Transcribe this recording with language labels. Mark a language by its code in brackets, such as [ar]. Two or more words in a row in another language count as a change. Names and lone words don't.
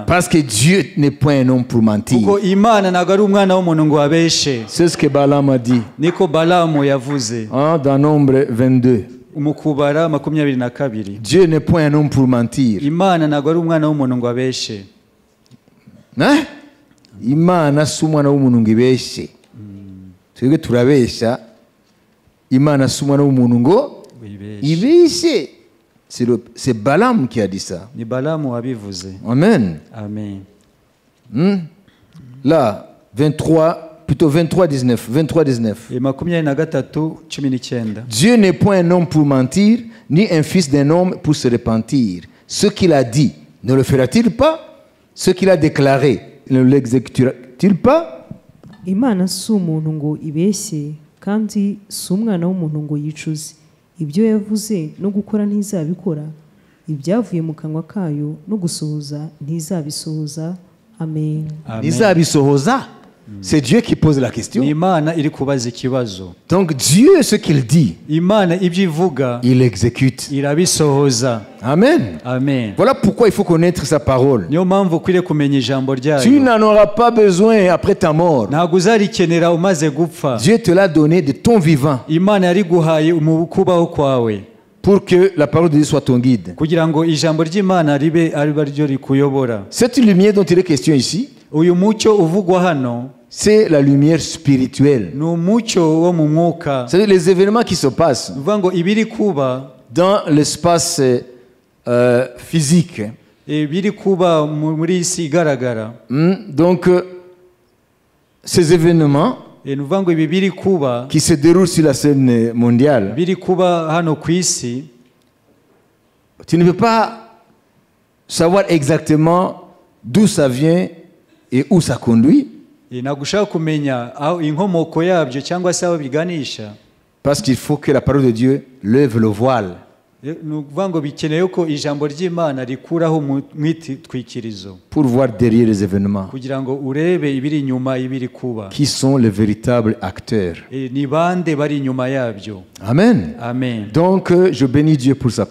[fr] Parce que Dieu n'est point un homme pour mentir. [rw] Kuko Imana ntabwo ari umwana w'umuntu ngo abeshe. [fr] C'est ce que Balaam a dit [rw] Niko Balamu yavuze [fr] dans Nombre 22. [rw] mu Kubara 22. [fr] Dieu n'est point un homme pour mentir. [rw] Imana ntabwo ari umwana w'umuntu ngo abeshe. Hein? Imana si umwana w'umuntu ngo ibeshye. Twebwe turabeshya. Imana si umwana w'umuntu ngo ibeshye. [fr] C'est Balaam qui a dit ça. [rw] Ni Balamu wabivuze. [fr] Amen. [rw] Amen. [fr] Là, 23:19. [rw] 23:19. [fr] Dieu n'est point un homme pour mentir, ni un fils d'un homme pour se repentir. Ce qu'il a dit, ne le fera-t-il pas? Ce qu'il a déclaré, ne l'exécutera-t-il pas? [rw] Imana si umuntu ngo ibeshye kandi si umwana w'umuntu ngo yicuze. Ibyo yavuze no gukora ntizabikora, ibyavuye mu kanwa kayo no gusohoza ntizabisohoza. Amen. Ntizabisohoza. [fr] C'est Dieu qui pose la question. [rw] Ni Imana iri kubaza ikibazo. [fr] Donc Dieu, ce qu'il dit, [rw] Imana ibyo ivuga [fr] il exécute. [rw] irabisohoza. [fr] Amen. [rw] Amen. [fr] Voilà pourquoi il faut connaître sa parole. [rw] Niyo mpamvu ukwiriye kumenya ijambo [fr] Tu [rw] ryayo. [fr] n'en auras pas besoin après ta mort. [rw] Ntabwo uzarikenera umaze gupfa. [fr] Dieu te l'a donné de ton vivant [rw] Imana yari guhaye mu kubaho kwawe, [fr] pour que la parole de Dieu soit ton guide. [rw] kugira ngo ijambo ry'Imana ribe ari ryo rikuyobora. [fr] Cette lumière dont il est question ici, [rw] Uyu mucyo uvugwa hano [fr] c'est la lumière spirituelle. [rw] ni umucyo wo mu mwuka. [fr] C'est-à-dire les événements qui se passent [rw] Uvuga ngo ibiri kuba [fr] dans l'espace physique. [rw] biri kuba muri iyi si igaragara. [fr] Donc, ces événements [rw] Uvuga ngo ibi biri kuba [fr] qui se déroulent sur la scène mondiale, [rw] biri kuba hano ku isi, [fr] tu ne peux pas savoir exactement d'où ça vient et où ça conduit, [rw] ntabwo ushaka kumenya aho inkomoko yabyo cyangwa se aho biganisha. [fr] parce qu'il faut que la parole de Dieu lève le voile [rw] ni ukuvuga ngo bikeneye ko ijambo ry'imana rikuraho mwitwikirizo [fr] pour voir derrière les événements [rw] kugira ngo urebe ibiri inyuma ibiri kuba [fr] qui sont les véritables acteurs. [rw] ni bande bari inyuma yabyo. [fr] Amen. [rw] Amen. [fr] Donc, je bénis Dieu pour sa